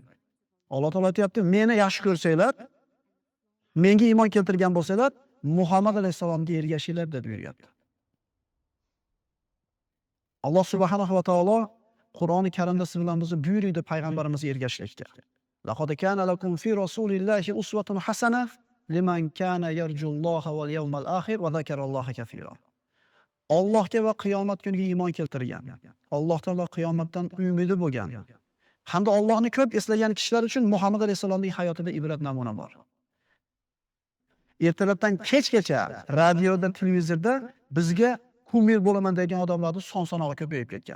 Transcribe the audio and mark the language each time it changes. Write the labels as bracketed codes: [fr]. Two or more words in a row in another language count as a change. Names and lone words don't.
[uz] Alloh taolo aytayapti, meni yaxshi ko'rsanglar, menga iymon keltirgan bo'lsanglar, Muhammad alayhisalomga ergashinglar deb buyuryapti. Alloh subhanahu va taolo Qur'oni Karimda siz bilan bizni buyurdi payg'ambarimizga ergashishlikka. [ar] لقد كان لكم في رسول الله أسوة حسنة لمن كان يرجو الله واليوم الآخر وذكر الله كثيرا. [uz] Allohga va qiyomat kuniga iymon keltirgan, Allohdan va qiyomatdan umidi bo'lgan hamda Allohni ko'p eslagan kishilar uchun Muhammad alayhisalomning hayotida ibrat namuna bor. Ertalabdan kechgacha radioda, televizorda bizga kumir bo'laman degan odamlarning son-sanog'i ko'payib ketgan.